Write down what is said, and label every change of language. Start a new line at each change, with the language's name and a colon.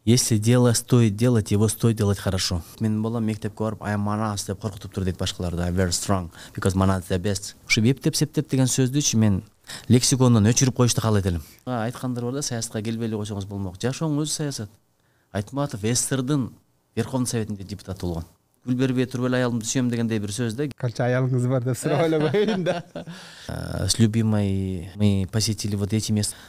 Russian: Если дело стоит делать, его стоит делать хорошо.
Kyrgyz: Мен балам мектепке барып
English: I am Manas
Kyrgyz: деп коркутуп тур дейт башкаларды.
English: I'm very strong because Manas is the best.
Kyrgyz: Ушу бептеп септеп деген сөздүчү мен лексикондон өчүрүп коюшту каалайт элем. Айткандар бар да, саясатка келбей эле койсоңуз болмок. Жашооң өзү саясат. Айтматов СССРдын Верховный Советинде депутат болгон. Гүл бербей туруп эле аялымды сүйөм дегендей бир сөздө. Канча аялыңыз бар деп сурап эле коеюн да.
Russian: С любимой мы посетили вот эти места.